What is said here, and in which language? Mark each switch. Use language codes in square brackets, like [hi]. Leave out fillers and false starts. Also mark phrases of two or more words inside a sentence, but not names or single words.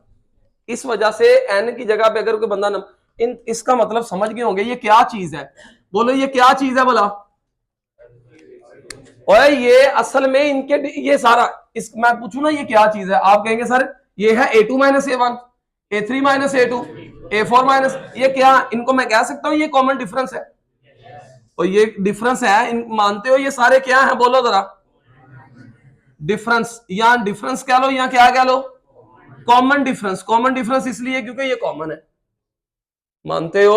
[hi] इस वजह से n की जगह पे अगर कोई बंदा इसका मतलब समझ गए होंगे ये क्या चीज है, बोलो ये क्या चीज है बोला। और ये असल में इनके ये सारा इस मैं पूछू ना ये क्या चीज है, आप कहेंगे सर ये है a2 माइनस a1, a3 माइनस a2, a4 माइनस, ये क्या, इनको मैं कह सकता हूं ये [en] common difference [hi] है। और ये डिफरेंस है, मानते हो ये सारे क्या है, बोलो जरा डिफरेंस, या डिफरेंस कह लो या क्या कह लो, [en] common difference. common difference [hi] इसलिए क्योंकि ये कॉमन है, मानते हो।